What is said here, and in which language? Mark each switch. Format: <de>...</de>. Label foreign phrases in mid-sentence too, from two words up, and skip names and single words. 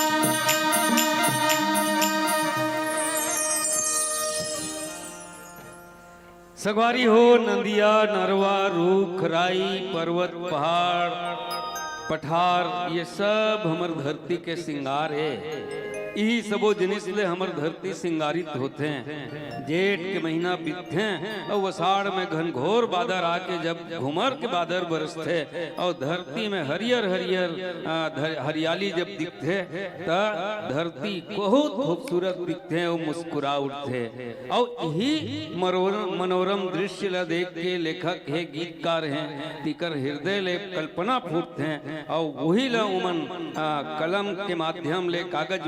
<hne>सगवारी हो नदिया नरवा रूख राई पर्वत पहाड़ पठार ये सब हमर धरती के श्रृंगार है यही सबो जिनिस ले हमर धरती श्रृंगारित होते हैं जेठ के महीना बीतते हैं और वसाड़ में घनघोर बादर आके जब घुमर के बादर बरसते और धरती में हरियर हरियर हरियाली जब दिखते तब धरती बहुत खूबसूरत दिखते हैं और मुस्कुरा उठते और यही मनोरम दृश्य ला देख के लेखक है गीतकार हैं तिकर हृदय ले कल्पना फूटते हैं और वही ला उमन कलम के माध्यम ले कागज</hne>